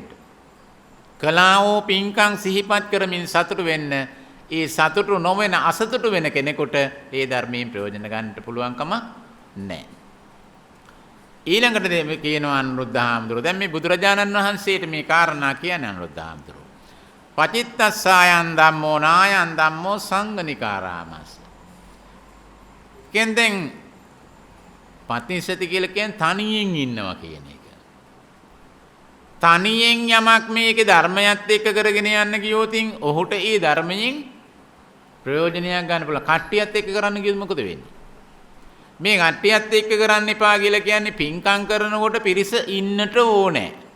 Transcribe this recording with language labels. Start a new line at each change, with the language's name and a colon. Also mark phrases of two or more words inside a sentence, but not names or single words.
Sinhala: කලාවෝ පින්කම් සිහිපත් කරමින් සතුටු වෙන්න. ඒ සතුටු නොවන අසතුටු වෙන කෙනෙකුට ඒ ධර්මයෙන් ප්‍රයෝජන ගන්නට පුළුවන්කම නැහැ. ඊළඟට කියනවා අනුරුද්ධහාමුදුරුවෝ. දැන් මේ බුදුරජාණන් වහන්සේට මේ කාරණා කියන්නේ අනුරුද්ධහාමුදුරුවෝ.
Pali: පචිත්තස්සායන් ධම්මෝ නායන් ධම්මෝ සංගනිකාරාමස්.
Sinhala: කෙන්දෙන් පටිසති කියලා කියන්නේ තනියෙන් ඉන්නවා කියන එක. තනියෙන් යමක් මේකේ ධර්මයත් එක්ක කරගෙන යන්න ගියොතින් ඔහුට ඒ ධර්මයෙන් ප්‍රයෝජනයක් ගන්න පුළුවන්. කට්ටියත් එක්ක කරන්න ගියොත් මොකද වෙන්නේ? මේ කට්ටියත් එක්ක කරන්න එපා කියලා කියන්නේ පින්කම් කරනකොට පිරිස ඉන්නට ඕනේ.